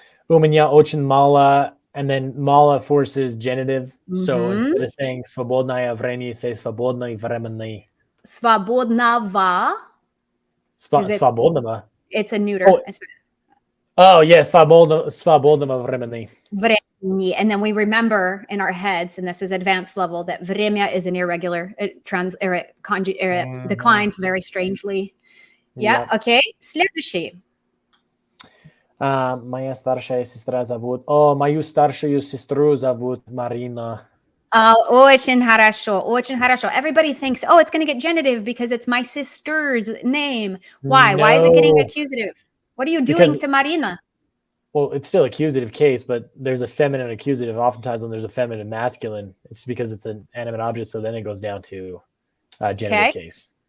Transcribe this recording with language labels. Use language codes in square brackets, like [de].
[ru] У меня очень мало, [en] and then [ru] мало [en] forces genitive. So instead of saying [ru] свободное время, [en] say [ru] свободный временный. Свободного. Свободного. [en] It's a neuter. Oh, yeah, [ru] свободного времени. Времени. [en] And then we remember in our heads, and this is advanced level, that время is an irregular. It declines very strangely. Yeah. Okay. [ru] Следующий. Моя старшая сестра зовут... мою старшую сестру зовут Марина. Очень хорошо, очень хорошо. [en] Everybody thinks, oh, it's going to get genitive because it's my sister's name. Why? No. Why is it getting accusative? What are you doing to Marina? Well, it's still accusative case, but there's a feminine accusative. Oftentimes when there's a feminine masculine, it's because it's an animate object, so then it goes down to genitive case.